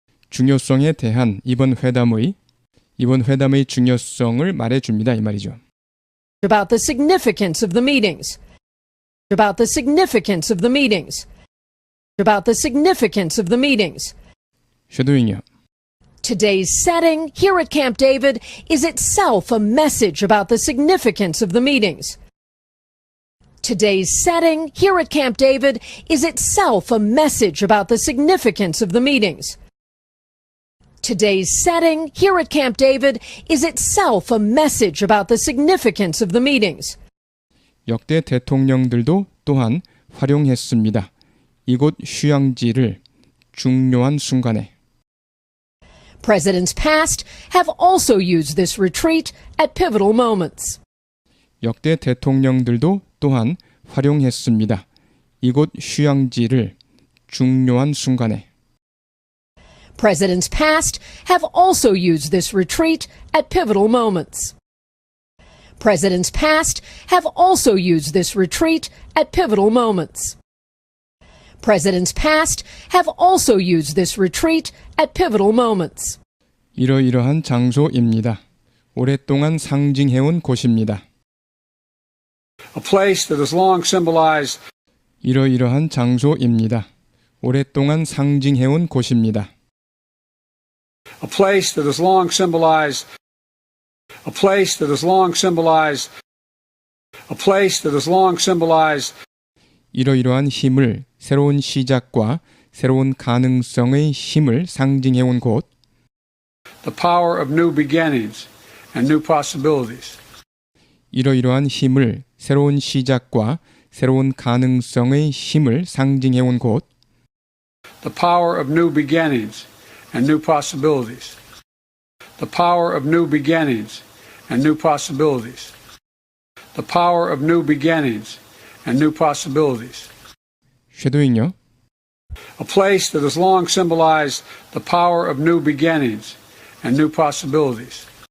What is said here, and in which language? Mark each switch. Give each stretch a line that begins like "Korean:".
Korean: 중요성에 대한 이번 회담의 중요성을 말해줍니다. 이 말이죠.
English: About the significance of the meetings. About the significance of the meetings. About the significance of the meetings.
Korean: 쉐도잉이요.
English: Today's setting here at Camp David is itself a message about the significance of the meetings. Today's setting here at Camp David is itself a message about the significance of the meetings. Today's setting here at Camp David is itself a message about the significance of the meetings.
Korean: 역대 대통령들도 또한 활용했습니다. 이곳 휴양지를 중요한 순간에.
English: Presidents past have also used this retreat at pivotal moments.
Korean: 역대 대통령들도 또한 활용했습니다. 이곳 휴양지를 중요한 순간에.
English: Presidents past have also used this retreat at pivotal moments. Presidents past have also used this retreat at pivotal moments. Presidents past have also used this retreat at pivotal moments.
Korean: 이러이러한 장소입니다. 오랫동안 상징해온 곳입니다.
English: A place that has long symbolized
Korean: 이러이러한 장소입니다. 오랫동안 상징해온 곳입니다.
English: a place that has long symbolized a place that has long symbolized a place that has long symbolized
Korean: 이러이러한 힘을 새로운 시작과 새로운 가능성의 힘을 상징해온 곳
English: the power of new beginnings and new possibilities.
Korean: 이러이러한 힘을 새로운 시작과 새로운 가능성의 힘을 상징해온 곳
English: The power of new beginnings and new possibilities. The power of new beginnings and new possibilities. The power of new beginnings and new possibilities.
Korean: 쉐도잉요.
English: A place that has long symbolized the power of new beginnings and new possibilities.